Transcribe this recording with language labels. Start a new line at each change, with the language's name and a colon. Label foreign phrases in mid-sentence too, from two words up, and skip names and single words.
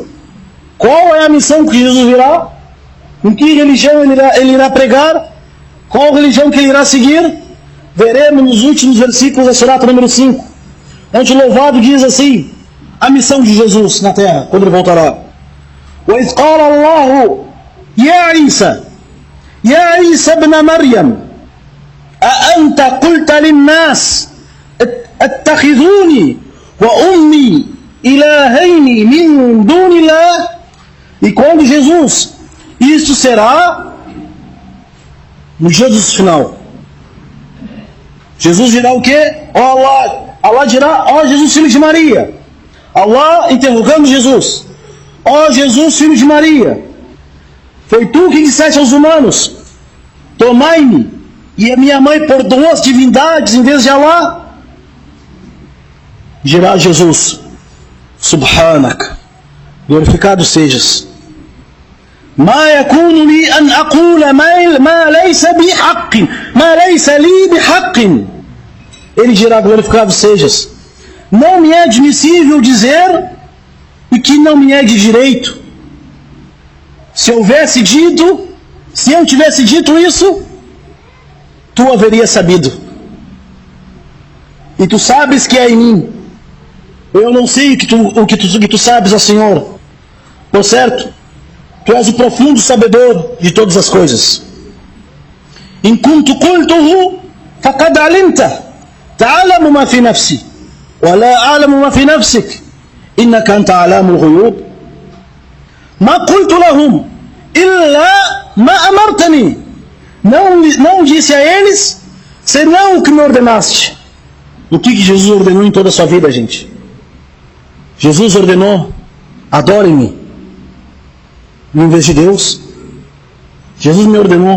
Portuguese: Qual é a missão que Jesus virá? Em que religião ele irá pregar? Qual religião que ele irá seguir? Veremos nos últimos versículos da surata número 5, onde o louvado diz assim, a missão de Jesus na terra, quando ele voltará.
Arabic: وَإِذْ قَالَ اللَّهُ يَا عِيسَى ابْنَ مَرْيَمَ أَأَنْتَ قُلْتَ لِلنَّاسِ اتَّخِذُونِي وَأُمِّي إِلَهَيْنِ مِنْ دُونِ اللَّهِ.
Portuguese: E quando Jesus, isto será no dia do final. Jesus dirá o quê? Allah dirá, ó Jesus, filho de Maria. Allah interrogando Jesus. Ó Jesus, filho de Maria, foi tu que disseste aos humanos, tomai-me e a minha mãe por duas divindades em vez de Allah? Dirá Jesus, Subhanak, glorificado sejas.
Arabic: ما يكون لي أن أقول ما ليس بحق ما ليس لي بحق.
Portuguese: Ele dirá, glorificado sejas, não me é admissível dizer e que não me é de direito. Se eu tivesse dito isso, tu haverias sabido. E tu sabes que é em mim. Eu não sei o que tu sabes, ó Senhor. Por certo, tu és o profundo sabedor de todas as coisas.
Arabic: إن كنت قلته فقد علمته تعلم ما في نفسي ولا أعلم ما في نفسك إنك أنت علام الغيوب. ما قلت لهم إلا ما أمرتني.
Portuguese: Não disse a eles senão o que me ordenaste. O que Jesus ordenou em toda a sua vida, gente? Jesus ordenou, adorem-me em vez de Deus. Jesus me ordenou.